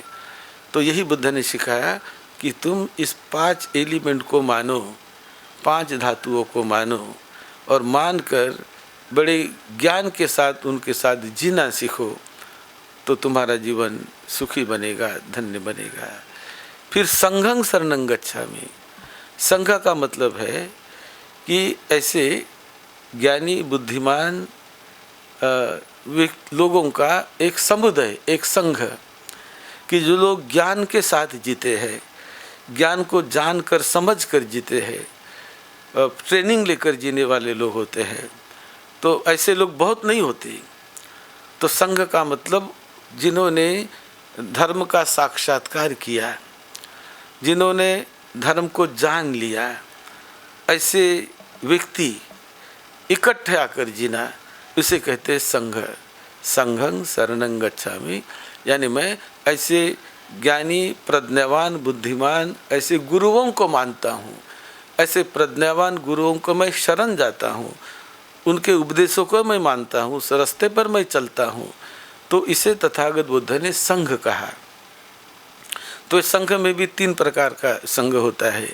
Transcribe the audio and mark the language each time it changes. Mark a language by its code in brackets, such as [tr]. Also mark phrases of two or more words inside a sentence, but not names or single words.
[hi] तो यही बुद्ध ने सिखाया कि तुम इस 5 एलिमेंट को मानो, 5 धातुओं को मानो, और मानकर बड़े ज्ञान के साथ उनके साथ जीना सीखो, तो तुम्हारा जीवन सुखी बनेगा, धन्य बनेगा। [pi] फिर संघं शरणं गच्छामि। [hi] संघ का मतलब है कि ऐसे ज्ञानी, बुद्धिमान लोगों का एक समुदाय, एक संघ, कि जो लोग ज्ञान के साथ जीते हैं, ज्ञान को जानकर समझकर जीते हैं, ट्रेनिंग लेकर जीने वाले लोग होते हैं। तो ऐसे लोग बहुत नहीं होते। तो संघ का मतलब जिन्होंने धर्म का साक्षात्कार किया, जिन्होंने धर्म को जान लिया, ऐसे व्यक्ति इकट्ठे आकर जीना, उसे कहते हैं संघ। [pi] संघं शरणं गच्छामि, [hi] यानी मैं ऐसे ज्ञानी, प्रज्ञावान, बुद्धिमान ऐसे गुरुओं को मानता हूँ, ऐसे प्रज्ञावान गुरुओं को मैं शरण जाता हूँ, उनके उपदेशों को मैं मानता हूँ, उस रास्ते पर मैं चलता हूँ। तो इसे तथागत बुद्ध ने संघ कहा। तो इस संघ में भी 3 प्रकार का संघ होता है।